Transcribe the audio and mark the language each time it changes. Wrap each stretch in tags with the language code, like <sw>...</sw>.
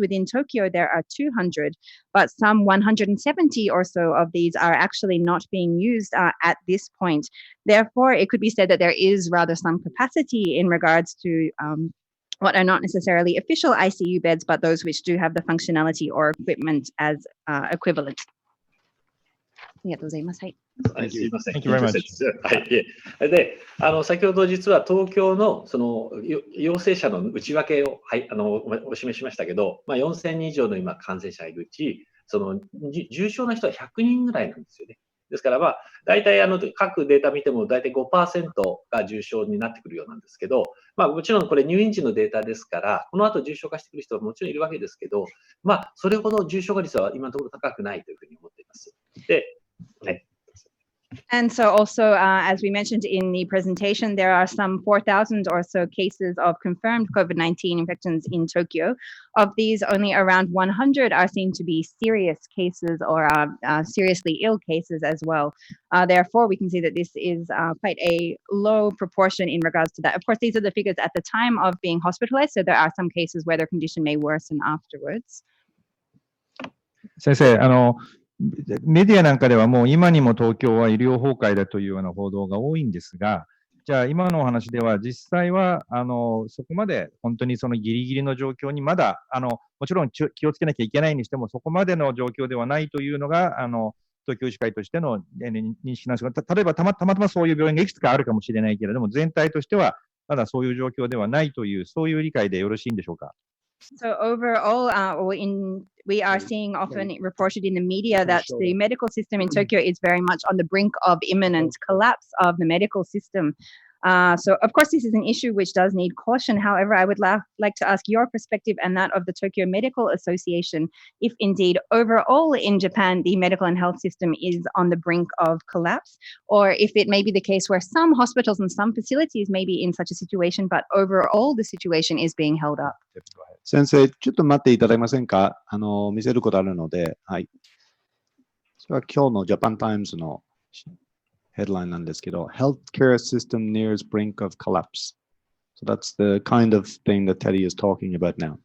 <en>Within Tokyo, there are 200, but some 170 or so of these are actually not being used at this point. Therefore, it could be said that there is rather some capacity in regards to what are not necessarily official ICU beds, but those which do have the functionality or equipment as equivalent.</en> <ja>ありがとうございます。はい。すいません。</ja> <en>Thank you very much.</en> <ja>はい。で、先ほど実は東京のその陽性者の内訳を、はい、お示しましたけど、まあ、4000人以上の今感染者がいるうち、その重症な人は100人ぐらいなんですよね。ですから、まあ、大体各データ見ても大体 5% が重症になってくるようなんですけど、まあ、もちろんこれ入院時のデータですから、この後重症化してくる人はもちろんいるわけですけど、まあ、それほど重症化率は今のところ高くないというふうに思っています。で、ね。</ja> <en>And so also, as we mentioned in the presentation, there are some 4,000 or so cases of confirmed COVID-19 infections in Tokyo. Of these, only around 100 are seen to be serious cases or seriously ill cases as well. Therefore, we can see that this is quite a low proportion in regards to that. Of course, these are the figures at the time of being hospitalized, so there are some cases where their condition may worsen afterwards.</en> <ja>先生、メディアなんかではもう今にも東京は医療崩壊だというような報道が多いんですが、じゃあ今のお話では実際はそこまで本当にそのギリギリの状況にまだもちろん気をつけなきゃいけないにしてもそこまでの状況ではないというのが東京医師会としての認識なんですが、例えばたまたまそういう病院がいくつかあるかもしれないけれども、全体としてはまだそういう状況ではないという、そういう理解でよろしいんでしょうか。</ja> <en>So overall, we are seeing often reported in the media that the medical system in Tokyo is very much on the brink of imminent collapse of the medical system. So of course, this is an issue which does need caution. However, I would like to ask your perspective and that of the Tokyo Medical Association, if indeed overall in Japan, the medical and health system is on the brink of collapse, or if it may be the case where some hospitals and some facilities may be in such a situation, but overall the situation is being held up.</en> <ja>先生、ちょっと待っていただけませんか？見せることあるので、はい。それは今日のジャパンタイムズのヘッドラインなんですけど、</ja> <en>Healthcare system nears brink of collapse. So that's the kind of thing that Teddy is talking about now.</en>